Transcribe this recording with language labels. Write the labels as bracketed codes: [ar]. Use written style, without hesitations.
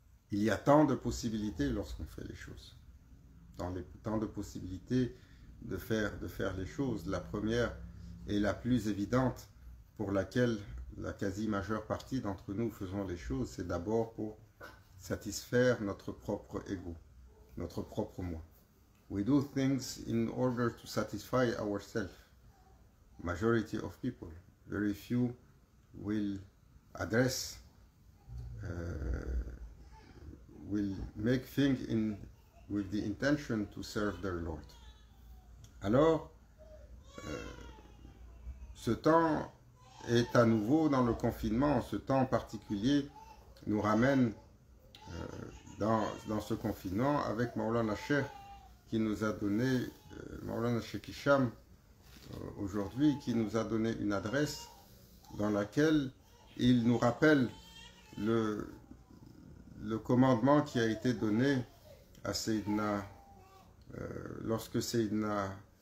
[fr] Il y a tant de possibilités lorsqu'on fait les choses. Tant de possibilités de faire les choses. La première et la plus évidente pour laquelle la quasi-majeure partie d'entre nous faisons les choses, c'est d'abord pour satisfaire notre propre ego, notre propre moi. [en] We do things in order to satisfy ourselves. Majority of people. Very few will address, will make things with the intention to serve their Lord. [fr] Alors, ce temps est à nouveau dans le confinement. Ce temps particulier nous ramène dans ce confinement avec Maulana Cheikh qui nous a donné, Maulana Cheikh Hicham, aujourd'hui, qui nous a donné une adresse dans laquelle il nous rappelle le commandement qui a été donné à Sayyidina, lorsque Sayyidina